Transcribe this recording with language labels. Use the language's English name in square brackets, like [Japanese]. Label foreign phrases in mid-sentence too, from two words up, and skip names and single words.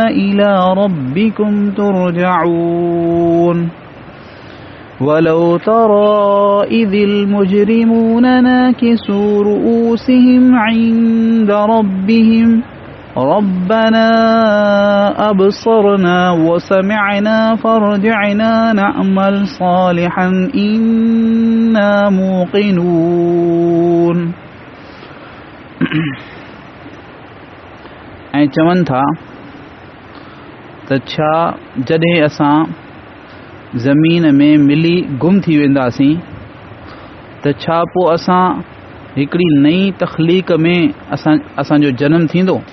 [Arabic] إلى ربكم ترجعون ولو ترى إذ المجرمون ناكسوا رؤوسهم عند ربهم ربنا أبصرنا وسمعنا فارجعنا نعمل صالحا إنا موقنون [Sindhi] ऐं चवनि था त छा जॾहिं असां ज़मीन में मिली गुम थी वेंदासीं त छा पोइ असां हिकिड़ी नई तख़लीक़ में असांजो जनम थींदो।